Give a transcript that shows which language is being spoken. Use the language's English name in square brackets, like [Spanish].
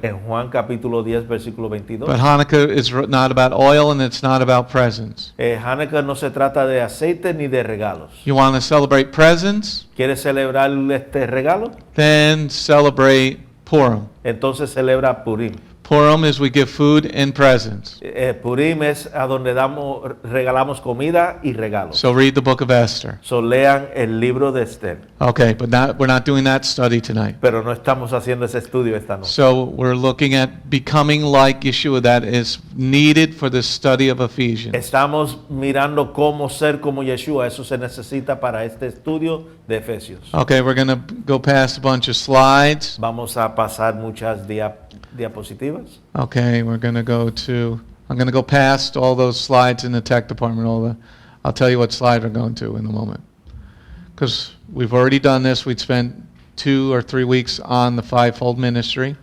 [Spanish] En Juan capítulo 10 versículo 22. [English] But Hanukkah is not about oil and it's not about presents. [Spanish] Hanukkah no se trata de aceite ni de regalos. [English] You want to celebrate presents? [Spanish] ¿Quieres celebrar este regalo? [English] Then celebrate Purim. [Spanish] Entonces celebra Purim. [English] Purim is we give food and presents. [Spanish] Purim es a donde regalamos comida y regalos. [English] So read the book of Esther. [Spanish] So lean el libro de Esther. [English] Okay, but we're not doing that study tonight. [Spanish] Pero no estamos haciendo ese estudio esta noche. [English] So we're looking at becoming like Yeshua. That is needed for the study of Ephesians. [Spanish] Estamos mirando cómo ser como Yeshua. Eso se necesita para este estudio de Efesios. [English] Okay, we're going to go past a bunch of slides. [Spanish] Vamos a pasar muchas diapositivas. [English] Okay, I'm going to go past all those slides in the tech department. I'll tell you what slide we're going to in a moment. Because we've already done this. We'd spent 2 or 3 weeks on the fivefold ministry.